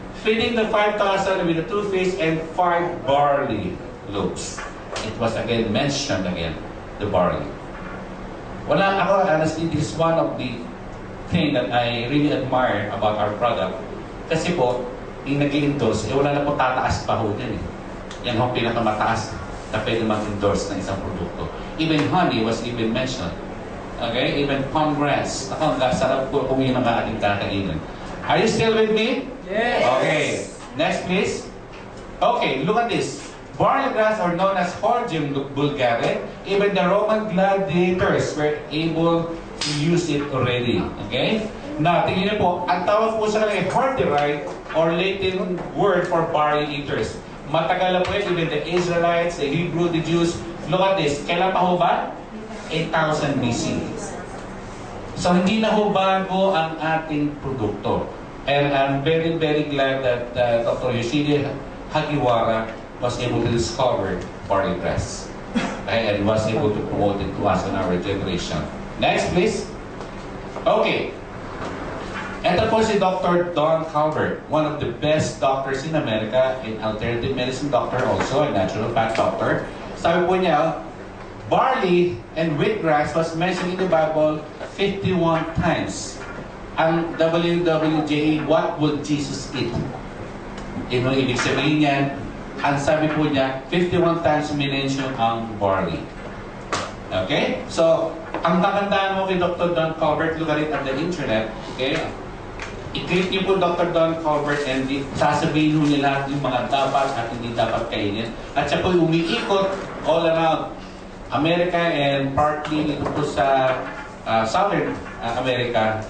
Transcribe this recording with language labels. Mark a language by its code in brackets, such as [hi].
[en] Feeding the 5,000 with the 2 fish and 5 barley loaves. It was again mentioned again, the barley. [tl] Wala ako, [en] honestly, this is one of the thing that I really admire about our product. [tl] Kasi po, yung nag-i-endorse, wala na po tataas pa ho din eh. Yan ho pinakamataas na pwede mag-endorse ng isang produkto. [en] Even honey was even mentioned. Okay? Even palm grass. [tl] Ako, sarap po kung yun ang ating kakainin. [en] Are you still with me? Yes. Okay. Next, please. Okay, look at this. Barley grass are known as Hordeum vulgare. Even the Roman gladiators were able to use it already. [tl] Okay? Now, tingnan niyo po, ang tawag po sa kanila horderai or [en] Latin word for barley eaters. [tl] Matagal na po yun, [en] even the Israelites, the Hebrew, the Jews. Look at this. [tl] Kailan pa ho ba? [en] 8,000 BC. [tl] So, hindi na ho bago ang ating produkto. [en] And I'm very, very glad that Dr. Yoshide Hagiwara was able to discover barley grass. Okay, and was able to promote it to us in our generation. Next, please. [tl] Okay. Ito po si Dr. [en] Don Calvert, one of the best doctors in America, an alternative medicine doctor also, a natural path doctor. [tl] Sabi po niya, [en] barley and wheatgrass was mentioned in the Bible 51 times. Ang WWJA, what would Jesus eat? [tl] Ino ibig sabihin niyan, ang sabi po niya, 51 times minention ang barley. Okay? So, ang kakandaan mo kay Dr. [en] Don Calvert, look at it on the internet, okay? [tl] I-click niyo po Dr. Don Calvert and sasabihin niyo lahat yung mga dapat at hindi dapat kainin. At siya po umiikot [en] all around America [tl] and partly dito po sa Southern America.